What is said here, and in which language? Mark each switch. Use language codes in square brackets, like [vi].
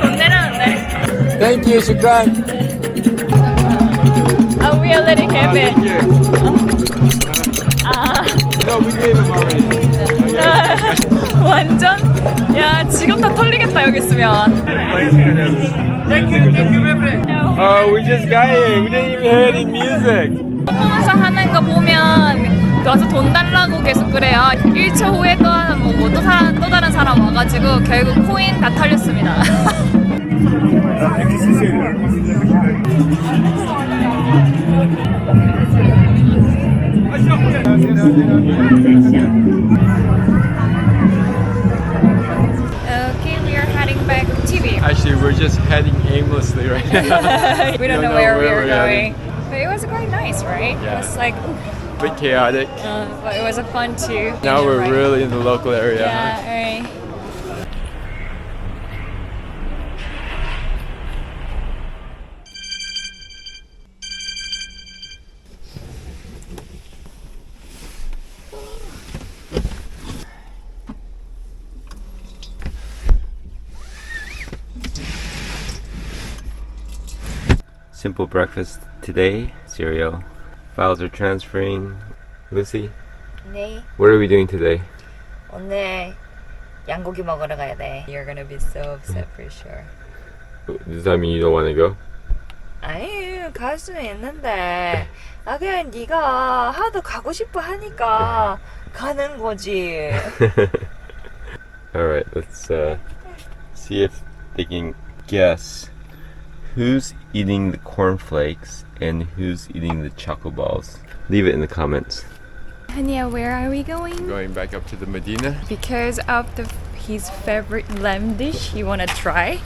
[ko] 돈 내라는데? [en] Thank you, Shukran. Oh, we already have it. Thank you. No, we gave him already. [ko] 완전? 야, 지금 다 털리겠다, 여기 있으면. [en] Oh, we just got here. We didn't even hear any music. [ko] 퍼포먼스 하는 거 보면 와서 돈 달라고 계속 그래요. 1초 후에 또 다른 사람 와가지고 결국 코인 다 털렸습니다. [en] Okay, we are heading back to TV. Actually, we're just heading aimlessly right now. We don't know where we are going. But it was quite nice, right? Yeah. It was like, A bit chaotic. but it was a fun too. Now we're Right. really in the local area. Yeah, alright. Simple breakfast today, cereal. Files are transferring. Lucy, [ko] 네, [en] what are we doing today? [ko] 오늘 양고기 먹으러 가야 돼. [en] You're gonna be so upset for sure. Does that mean you don't want to go? [ko] 아니, 갈 수는 있는데 그냥 네가 하도 가고 싶어 하니까 가는 거지. [en] Alright, let's see if they can guess who's eating the cornflakes and who's eating the choco balls. Leave it in the comments. Hania, where are we going? Going back up to the Medina. Because of his favorite lamb dish he wanna try.